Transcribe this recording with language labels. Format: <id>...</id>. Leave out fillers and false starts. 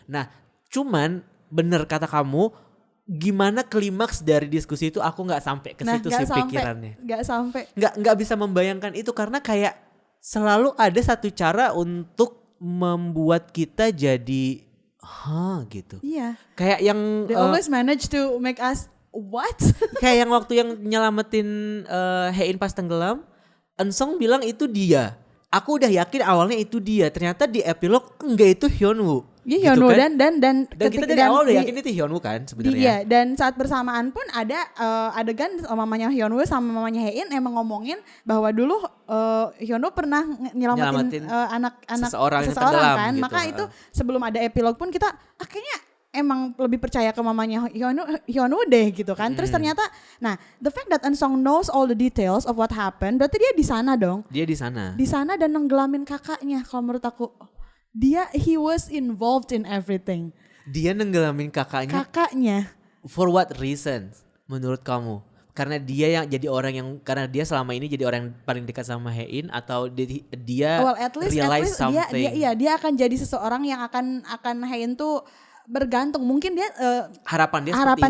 <id>Nah, cuman bener kata kamu, gimana klimaks dari diskusi itu aku nggak sampai ke situ sih pikirannya. Nggak bisa membayangkan itu karena kayak selalu ada satu cara untuk membuat kita jadi gitu. Iya. Kayak yang</id> <en>They always manage to make us what?</en> <id>kayak yang waktu yang nyelamatin Hein pas tenggelam, Ensong bilang itu dia. Aku udah yakin awalnya itu dia. Ternyata di epilog enggak, itu Hyunwoo. Iya, Hyunwoo kan? dan kita dari awal udah yakin itu Hyunwoo kan sebenarnya. Iya, dan saat bersamaan pun ada adegan mamanya Hyunwoo sama mamanya Hein emang ngomongin bahwa dulu Hyunwoo pernah nyelamatin anak-anak seseorang yang tenggelam kan. gitu. Maka itu sebelum ada epilog pun kita kayaknya emang lebih percaya ke mamanya Hyunwoo deh gitu kan. Terus ternyata nah,</id> <en>the fact that Ensong knows all the details of what happened,</en> <id>berarti dia di sana dong. Dia di sana. Di sana dan nenggelamin kakaknya kalau menurut aku.</id> <en>He was involved in everything.</en> <id>Dia nenggelamin kakaknya.</id> <en>For what reasons</en> <id>menurut kamu? Karena dia yang jadi orang yang, karena dia selama ini jadi orang yang paling dekat sama Hein, atau dia</id> <en>At least something.</en> <id>dia akan jadi seseorang yang akan Hein tuh bergantung. Mungkin dia harapan dia harapan</id>